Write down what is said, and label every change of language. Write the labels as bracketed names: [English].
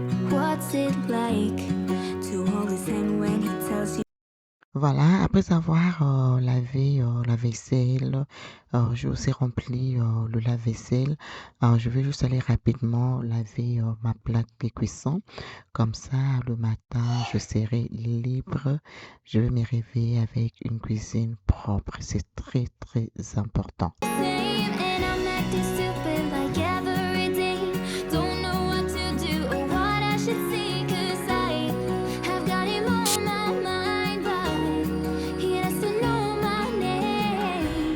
[English] What's it like to hold his hand when he tells you? [French] Voilà, après avoir lavé la vaisselle, j'ai aussi rempli le lave-vaisselle. Je vais juste aller rapidement laver ma plaque de cuisson. Comme ça, le matin, je serai libre. Je vais me réveiller avec une cuisine propre. C'est très, très important. [English] Same, and I'm acting stupid like every day. Don't know what to do or what I should say, 'cause I have got him on my mind, but he doesn't know my name.